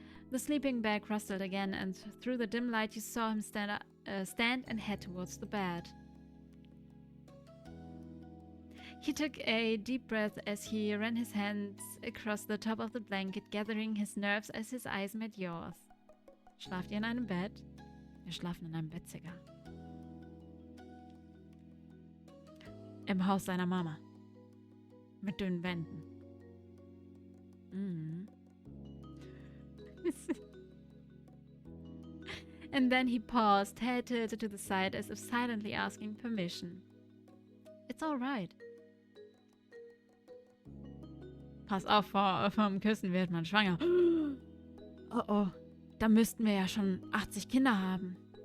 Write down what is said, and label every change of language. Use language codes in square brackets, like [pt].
[en] The sleeping bag rustled again, and through the dim light you saw him stand and head towards the bed. He took a deep breath as he ran his hands across the top of the blanket, gathering his nerves as his eyes met yours. [de] Schlaft ihr in einem Bett? Wir schlafen in einem Bett, Sigga. Im Haus seiner Mama. Mit dünnen Wänden. [en] And then he paused, head tilted to the side as if silently asking permission. It's all right. [de] Pass auf, vom Küssen wird man schwanger. Oh oh, da müssten wir ja schon 80 Kinder haben.